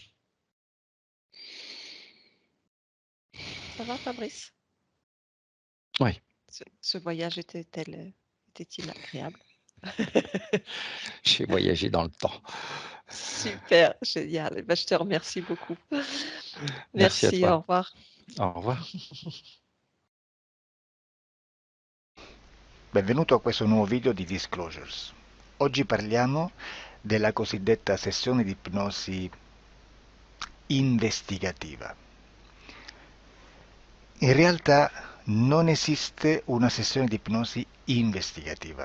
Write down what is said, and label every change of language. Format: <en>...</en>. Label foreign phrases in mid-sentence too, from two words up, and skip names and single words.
<fr>Ça va Fabrice? Ouais, Ce voyage était-il agréable? j'ai voyagé dans le temps. Super, génial. Eh ben, je te remercie beaucoup. Merci à Merci, toi. au revoir. Au revoir.</fr> <it>Benvenuto a questo nuovo video di Disclosures. Oggi parliamo della cosiddetta sessione di ipnosi investigativa. In realtà non esiste una sessione di ipnosi investigativa.</it>